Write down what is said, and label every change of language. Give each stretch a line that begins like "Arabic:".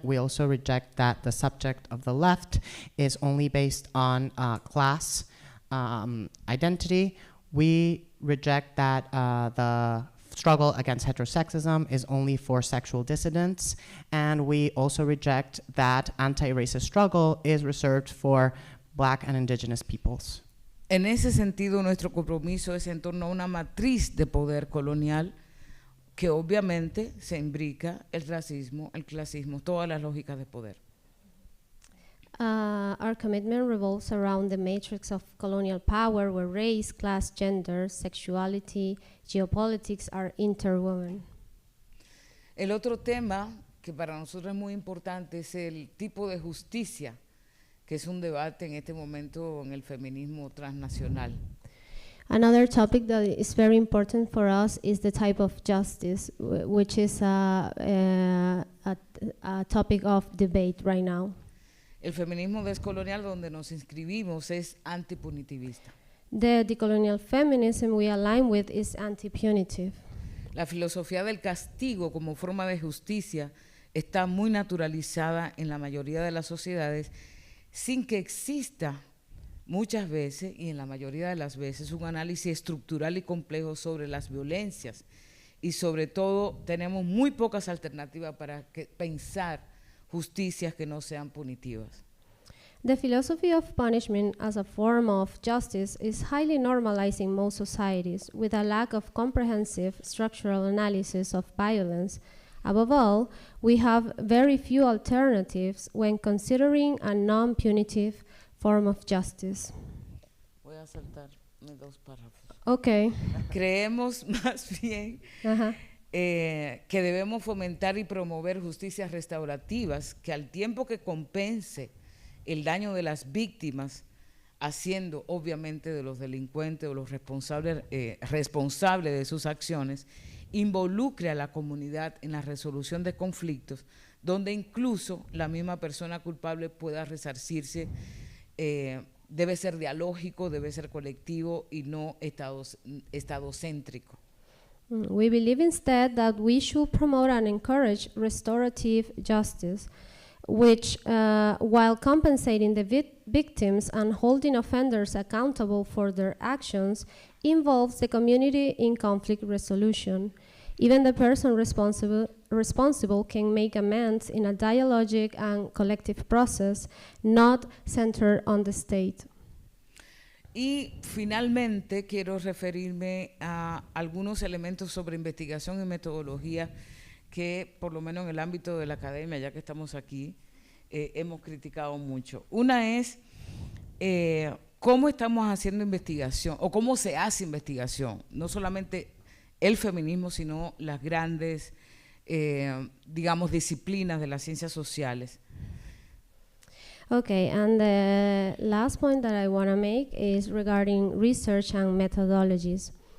English: We also reject that the subject of the left is only based on class identity. We reject that the struggle against heterosexism is only for sexual dissidents. And we also reject that anti-racist struggle is reserved for Black and Indigenous peoples.
Spanish: En ese sentido, nuestro compromiso es en torno a una matriz de poder colonial que obviamente se imbrica el racismo, el clasismo, todas las lógicas de poder.
English: Our commitment revolves around the matrix of colonial power where race, class, gender, sexuality, geopolitics are interwoven.
Spanish: El otro tema que para nosotros es muy importante es el tipo de justicia, que es un debate en este momento en el feminismo transnacional.
English: Another topic that is very important for us is the type of justice, which is a topic of debate right now.
Spanish: El feminismo descolonial donde nos inscribimos es antipunitivista.
English: The decolonial feminism we align with is anti-punitive.
Spanish: La filosofía del castigo como forma de justicia está muy naturalizada en la mayoría de las sociedades, sin que exista muchas veces, y en la mayoría de las veces, un análisis estructural y complejo sobre las violencias, y sobre todo tenemos muy pocas alternativas para pensar justicias que no sean punitivas.
English: The philosophy of punishment as a form of justice is highly normalized in most societies, with a lack of comprehensive structural analysis of violence. Above all, we have very few alternatives when considering a non-punitive form of justice.
Spanish: Voy a saltarme 2 párrafos. Okay. Creemos más bien que debemos fomentar y promover justicias restaurativas que al tiempo que compense el daño de las víctimas, haciendo obviamente de los delincuentes o los responsables de sus acciones, involucre a la comunidad en la resolución de conflictos, donde incluso la misma persona culpable pueda resarcirse. Debe ser dialógico, debe ser colectivo y no estadocéntrico.
English: We believe instead that we should promote and encourage restorative justice, which, while compensating the victims and holding offenders accountable for their actions, involves the community in conflict resolution. Even the person responsible can make amends in a dialogic and collective process, not centered on the state.
Spanish: Y finalmente quiero referirme a algunos elementos sobre investigación y metodología que, por lo menos en el ámbito de la academia, ya que estamos aquí, hemos criticado mucho. Una es cómo estamos haciendo investigación o cómo se hace investigación, no solamente el feminismo, sino las grandes, digamos, disciplinas de las ciencias sociales.
English: Okay, and the last point that I want to make is regarding research and methodologies.